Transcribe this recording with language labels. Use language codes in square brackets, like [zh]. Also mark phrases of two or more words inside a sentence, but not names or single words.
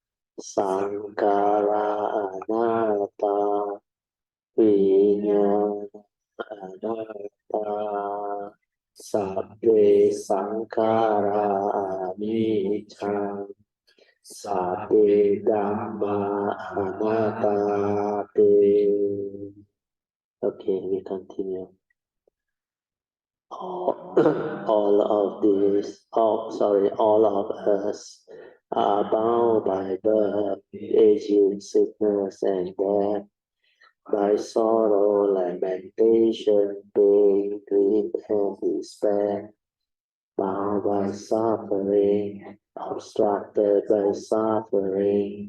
[pi] Sankara Anatta, Vijnana Anatta, Sabbe Sankara Anicca. Sape Dhamma Anattati. [en] Okay, we continue. All of us are bound by birth, aging, sickness, and death, by sorrow, lamentation, pain, grief, and despair, bound by suffering, obstructed by suffering.